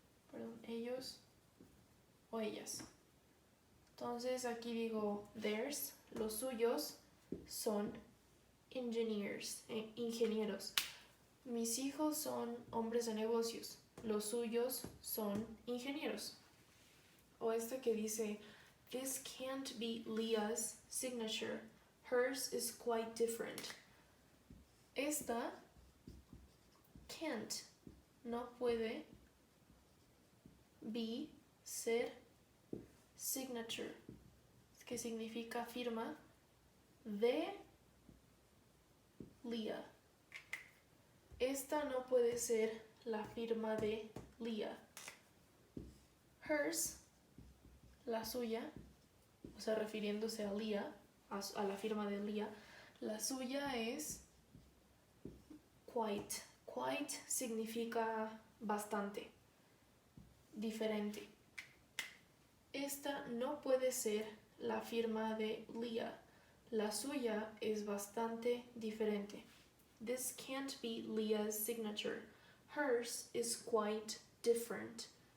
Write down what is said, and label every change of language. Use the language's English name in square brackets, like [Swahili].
[Spanish] Perdón, ellos o ellas. Entonces aquí digo theirs, los suyos son engineers, ingenieros. Mis hijos son hombres de negocios, los suyos son ingenieros. O este que dice, [English] this can't be Leah's signature, hers is quite different. [Spanish] Esta can't, no puede, be, ser, signature, que significa firma, de Leah. Esta no puede ser la firma de Leah. Hers, la suya, o sea, refiriéndose a Leah, a la firma de Leah, la suya es quite. Quite significa bastante, diferente. Esta no puede ser la firma de Leah. La suya es bastante diferente. [English] This can't be Leah's signature. Hers is quite different.